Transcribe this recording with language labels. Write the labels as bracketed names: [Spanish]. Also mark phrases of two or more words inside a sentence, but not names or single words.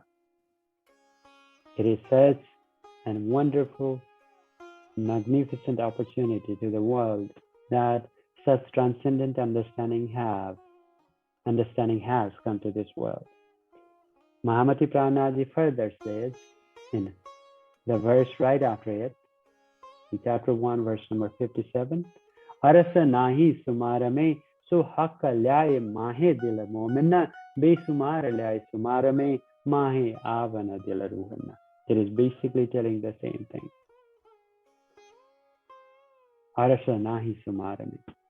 [English] It is such a wonderful, magnificent opportunity to the world that such transcendent understanding has come to this world. Mahamati Pranaji further says in the verse right after it, in chapter 1, verse number 57, [Hindi] अरस नहीं सुमरमें सो हक्क ल्याए महे दिल मोमिना बेसुमार ल्याए सुमरमें महे आवना दिल रूहाना. [English] It is basically telling the same thing. [Hindi] अरस नहीं सुमरमें.